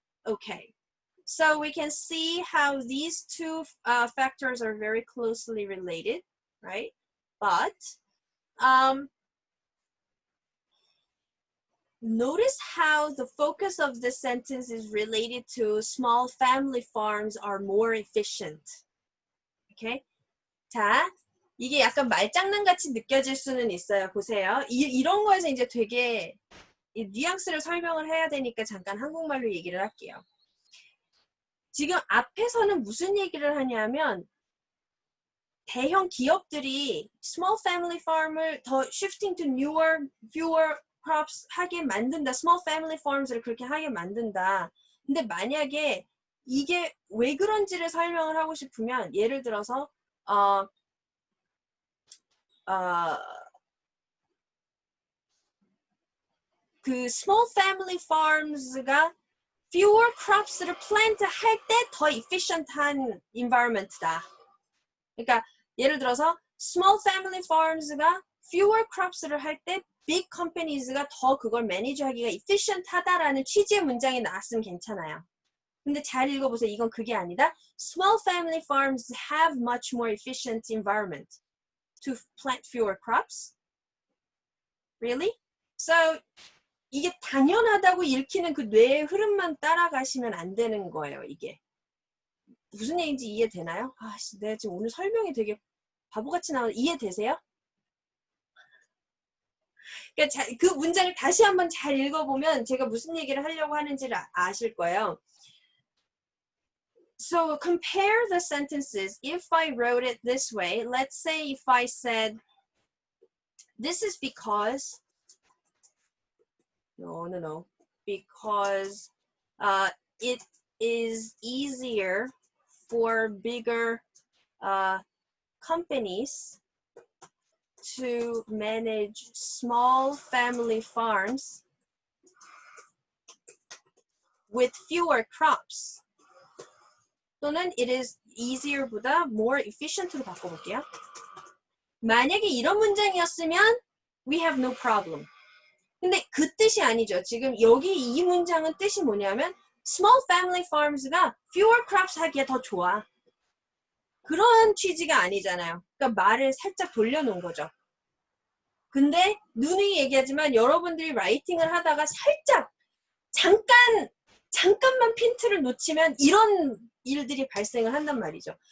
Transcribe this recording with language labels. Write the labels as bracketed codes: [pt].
[en] Okay, so we can see how these two factors are very closely related, right? But notice how the focus of this sentence is related to small family farms are more efficient. Okay? [ko] 자, 이게 약간 말장난같이 느껴질 수는 있어요. 보세요. 이런 거에서 이제 되게 이 뉘앙스를 설명을 해야 되니까 잠깐 한국말로 얘기를 할게요. 지금 앞에서는 무슨 얘기를 하냐면 대형 기업들이 [en] small family farm [ko] 을 더 [en] shifting to newer, fewer crops [ko] 하게 만든다. [en] small family farms [ko] 를 그렇게 하게 만든다. 근데 만약에 이게 왜 그런지를 설명을 하고 싶으면 예를 들어서 그 small family farms가 [en] fewer crops [ko] 를 plant 할 때 더 efficient한 environment다. 그러니까 예를 들어서 [en] small family farms [ko] 가 [en] fewer crops [ko] 를 할 때 [en] big companies [ko] 가 더 그걸 매니지하기가 efficient하다라는 취지의 문장이 나왔으면 괜찮아요. 근데 잘 읽어보세요. 이건 그게 아니다. [en] Small family farms have much more efficient environment to plant fewer crops. Really? [ko] So 이게 당연하다고 읽히는 그 뇌의 흐름만 따라가시면 안 되는 거예요. 이게. 무슨 얘기인지 이해되나요? 내가 지금 오늘 설명이 되게 바보같이 나오는데 이해되세요? 그러니까 그 문장을 다시 한번 잘 읽어보면 제가 무슨 얘기를 하려고 하는지를 아실 거예요. [en] So compare the sentences. If I wrote it this way, let's say if I said, this is because, no, because it is easier for bigger companies to manage small family farms with fewer crops. [ko] 또는 [en] it is easier [ko] 보다 [en] more efficient [ko] 로 바꿔볼게요. 만약에 이런 문장이었으면 [en] we have no problem. [ko] 근데 그 뜻이 아니죠. 지금 여기 이 문장은 뜻이 뭐냐면 [en] small family farms [ko] 가 [en] fewer crops [ko] 하기에 더 좋아. 그런 취지가 아니잖아요. 그러니까 말을 살짝 돌려놓은 거죠. 근데 누누이 얘기하지만 여러분들이 라이팅을 하다가 살짝 잠깐만 핀트를 놓치면 이런 일들이 발생을 한단 말이죠.